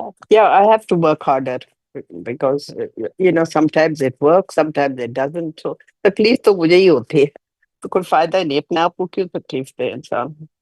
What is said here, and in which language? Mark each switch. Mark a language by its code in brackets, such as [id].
[en] Yeah, I have to work harder because sometimes it works, sometimes it doesn't. [ur] So تکلیف تو مجھے ہی ہوتی ہے, تو کوئی فائدہ نہیں. اپنے آپ کو کیوں تکلیف دے انسان.